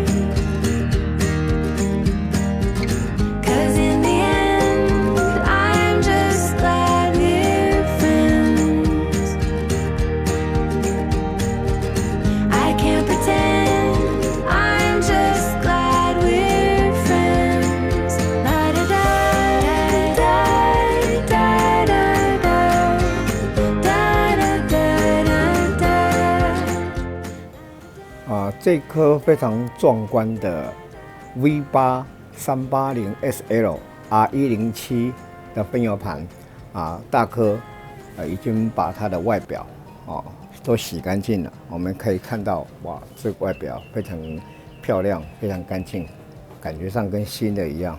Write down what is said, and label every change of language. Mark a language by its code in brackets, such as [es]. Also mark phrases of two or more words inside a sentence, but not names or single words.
[en] 'Cause in the end, I'm just glad we're friends. I can't pretend, I'm just glad we're friends. La da da da da da da da da da da. [zh] 这颗非常壮观的 V8 380 SL R107的分油盘大哥已经把它的外表都洗干净了。我们可以看到，哇，这个外表非常漂亮，非常干净，感觉上跟新的一样。